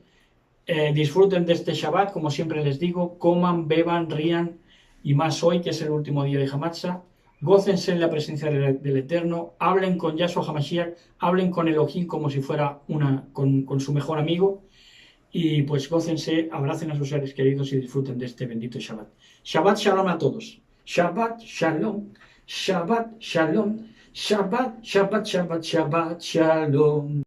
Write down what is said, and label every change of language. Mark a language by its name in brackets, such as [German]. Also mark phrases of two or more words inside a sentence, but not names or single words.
[Spanish] Disfruten de este Shabbat, como siempre les digo, coman, beban, rían, y más hoy, que es el último día de Hamatza. Gócense en la presencia del Eterno, hablen con Yahshua HaMashiach, hablen con Elohim como si fuera con su mejor amigo, y pues gócense, abracen a sus seres queridos y disfruten de este bendito Shabbat. [Hebrew] שבת שלום [Spanish] a todos. [Hebrew] שבת שלום, שבת שלום, שבת, שבת, שבת, שבת שלום.